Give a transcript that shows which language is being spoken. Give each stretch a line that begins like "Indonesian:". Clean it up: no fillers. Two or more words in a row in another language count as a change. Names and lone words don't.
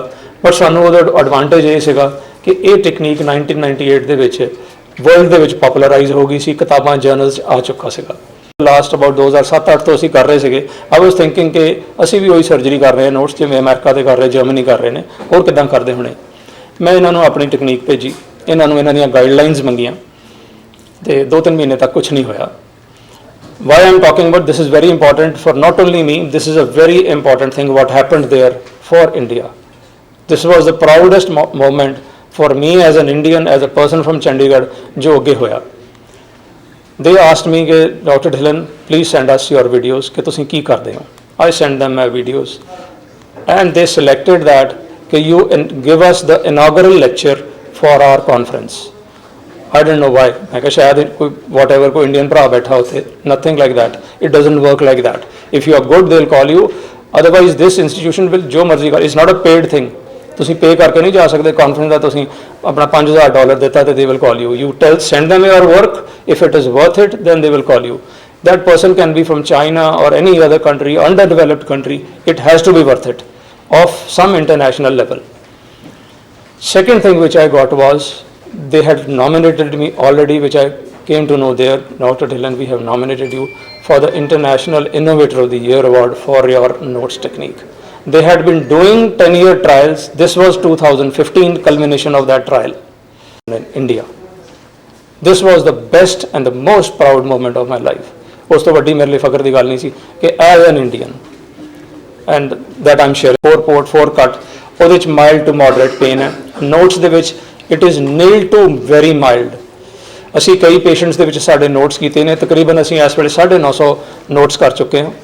Punjabi: ਬਟ ਸਾਨੂੰ ਉਹਦਾ ਐਡਵਾਂਟੇਜ ਇਹ ਸੀਗਾ ਕਿ ਇਹ ਟੈਕਨੀਕ 1998 ਦੇ ਵਿੱਚ ਵਰਲਡ ਦੇ ਵਿੱਚ ਪਪੂਲਰਾਈਜ਼ ਹੋ ਗਈ ਸੀ, ਕਿਤਾਬਾਂ ਜਰਨਲਸ ਆ ਚੁੱਕਾ ਸੀਗਾ.
English: last about
Punjabi: 2007-8 ਤੋਂ ਅਸੀਂ ਕਰ ਰਹੇ ਸੀਗੇ.
English: I was thinking
Punjabi: ਕਿ ਅਸੀਂ ਵੀ ਉਹੀ ਸਰਜਰੀ ਕਰ ਰਹੇ ਹਾਂ, ਨੋਟਸ ਜਿਵੇਂ ਅਮਰੀਕਾ ਦੇ ਕਰ ਰਹੇ, ਜਰਮਨੀ ਕਰ ਰਹੇ ਨੇ, ਹੋਰ ਕਿੱਦਾਂ ਕਰਦੇ ਹੋਣੇ. ਮੈਂ ਇਹਨਾਂ ਨੂੰ ਆਪਣੀ ਟੈਕਨੀਕ ਭੇਜੀ, ਇਹਨਾਂ ਨੂੰ ਇਹਨਾਂ ਦੀਆਂ ਗਾਈਡਲਾਈਨਸ ਮੰਗੀਆਂ ਤੇ 2-3 ਮਹੀਨੇ ਤੱਕ ਕੁਝ ਨਹੀਂ ਹੋਇਆ.
English: Why I am talking about this is very important for not only me, this is a very important thing what happened there for India. This was the proudest moment for me as an Indian, as a person from Chandigarh,
Punjabi: ਜੋ ਅੱਗੇ ਹੋਇਆ.
English: They asked me कि Dr. Dhillon, please send us your videos कि
Punjabi: ਤੁਸੀਂ ਕੀ ਕਰਦੇ ਹੋ.
English: I sent them my videos and they selected that कि you give us the inaugural lecture for our conference. I didn't know why.
Punjabi: ਮੈਂ ਕਹਾ ਸ਼ਾਇਦ ਕੋਈ whatever ਕੋਈ ਇੰਡੀਅਨ ਭਰਾ ਬੈਠਾ ਹੋਤੇ.
English: Nothing like that. It doesn't work like that. If you are good, they'll call you. Otherwise, this institution will
Punjabi: ਜੋ ਮਰਜ਼ੀ ਕਰ.
English: It's not a paid thing.
Punjabi: ਤੁਸੀਂ ਪੇ ਕਰਕੇ ਨਹੀਂ ਜਾ ਸਕਦੇ ਕਾਨਫਰੰਸ ਦਾ. ਤੁਸੀਂ ਆਪਣਾ $5000 ਦਿੱਤਾ ਤੇ
English: they will call you. You send them your work. If it is worth it, then they will call you. That person can be from China or any other country, underdeveloped country. It has to be worth it, of some international level. Second thing which I got was, they had nominated me already, which I came to know there. Dr. Dhillon, we have nominated you for the International Innovator of the Year award for your notes technique. They had been doing 10-year trials. This was 2015 culmination of that trial in India. This was the best and the most proud moment of my life.
Punjabi: ਉਸ ਤੋਂ ਵੱਡੀ ਮੇਰੇ ਲਈ ਫਖਰ ਦੀ ਗੱਲ ਨਹੀਂ ਸੀ ਕਿ
English: as an Indian and that I'm sharing 4 port 4 cut
Punjabi: ਉਹਦੇ ਵਿੱਚ
English: mild to moderate pain
Punjabi: ਹੈ। ਨੋਟਸ ਦੇ ਵਿੱਚ
English: it is nil to very mild.
Punjabi: ਅਸੀਂ ਕਈ ਪੇਸ਼ੈਂਟਸ ਦੇ ਵਿੱਚ ਸਾਡੇ ਨੋਟਸ ਕੀਤੇ ਨੇ, ਤਕਰੀਬਨ ਅਸੀਂ ਇਸ ਵੇਲੇ 950 ਨੋਟਸ ਕਰ ਚੁੱਕੇ ਹਾਂ।